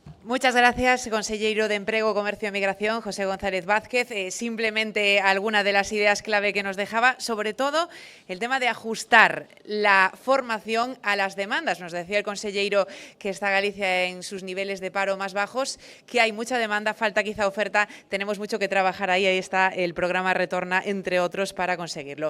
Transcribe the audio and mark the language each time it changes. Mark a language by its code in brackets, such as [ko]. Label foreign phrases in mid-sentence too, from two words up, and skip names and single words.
[es] Muchas gracias, conselleiro de Emprego, Comercio e Migración, José González Vázquez. Simplemente alguna de las ideas clave que nos dejaba, sobre todo el tema de ajustar la formación a las demandas. Nos decía el conselleiro que está Galicia en sus niveles de paro más bajos, que hay mucha demanda, falta quizá oferta, tenemos mucho que trabajar ahí está el programa Retorna, entre otros, para conseguirlo.